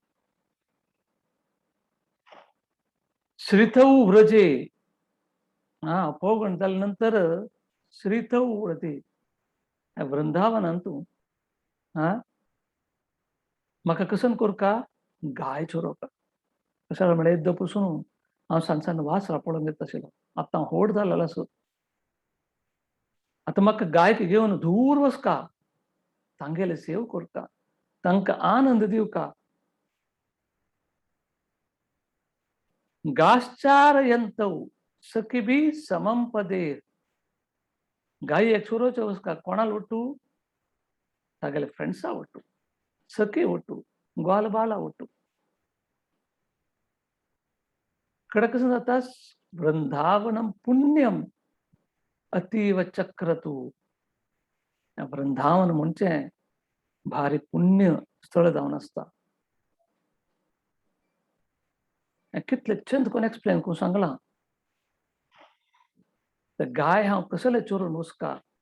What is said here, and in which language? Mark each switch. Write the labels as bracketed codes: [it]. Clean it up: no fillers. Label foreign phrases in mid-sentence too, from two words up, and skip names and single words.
[sa] श्रितौ व्रजे [kok] पौगंड जाल्या नंतर [sa] श्रितौ व्रजे [kok] वृंदावनांतू म्हाका कसन कोरका गाय चोरोवपाक कशाला म्हळ्यार एकदां पसून हांव सांजसान वास पळोवन येता आशिल्लो आतां हांव व्हड जालेलो आसूं आतां म्हाका गायक घेवन दूर वचका तांगेले सेव कोरता तांकां आनंद दिवका [sa] गाश्चारयन्तौ सखिभिः समं पदे [kok] गायेक चोरोवचे वचका कोणाल ಒಟ್ಟು तागेले फ्रेंड्सा ಒಟ್ಟು सखी ಒಟ್ಟು ग्वालबाला ಒಟ್ಟು इकडे कसं जाता [sa] वृंदावनम पुण्यम अतीव चक्रतु [kok] वृंदावन म्हणजे भारी पुण्य स्थळ जावन आसता कितले छंद कोण एक्सप्लेन करून सांगला गाय हांव कसले चोरून वचका